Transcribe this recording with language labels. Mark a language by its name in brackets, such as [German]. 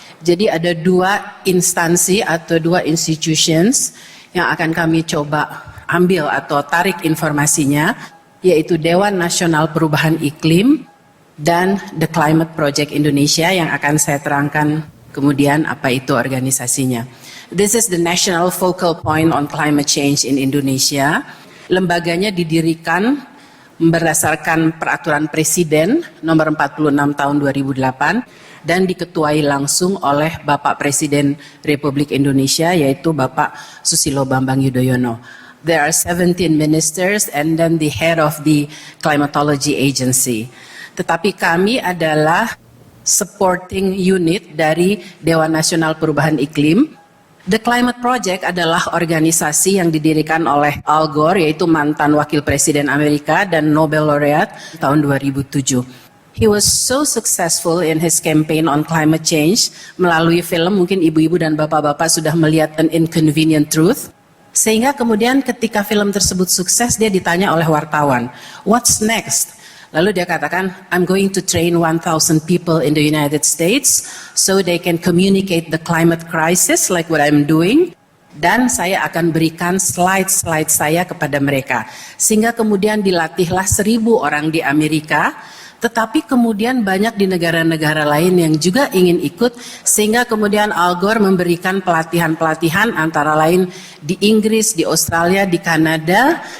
[Indonesian] Jadi ada dua instansi atau dua institutions yang akan kami coba ambil atau tarik informasinya, yaitu Dewan Nasional Perubahan Iklim dan The Climate Project Indonesia yang akan saya terangkan kemudian apa itu organisasinya. [English] This is the National Focal Point on Climate Change in Indonesia. [Indonesian] Lembaganya didirikan berdasarkan peraturan Presiden nomor 46 tahun 2008 dan diketuai langsung oleh Bapak Presiden Republik Indonesia, yaitu Bapak Susilo Bambang Yudhoyono. [English] There are 17 ministers and then the head of the Climatology Agency. [Indonesian] Tetapi kami adalah supporting unit dari Dewan Nasional Perubahan Iklim. The Climate Project adalah organisasi yang didirikan oleh Al Gore, yaitu mantan wakil presiden Amerika dan Nobel Laureate tahun 2007. [English] He was so successful in his campaign on climate change melalui film, mungkin ibu-ibu dan bapak-bapak sudah melihat An Inconvenient Truth. [Indonesian] Sehingga kemudian ketika film tersebut sukses, dia ditanya oleh wartawan, what's next? [English] Lalu dia katakan, I'm going to train 1,000 people in the United States so they can communicate the climate crisis like what I'm doing. [Indonesian] Dan saya akan berikan slide-slide saya kepada mereka. Sehingga kemudian dilatihlah 1.000 orang di Amerika, tetapi kemudian banyak di negara-negara lain yang juga ingin ikut, sehingga kemudian Al Gore memberikan pelatihan-pelatihan antara lain di Inggris, di Australia, di Kanada.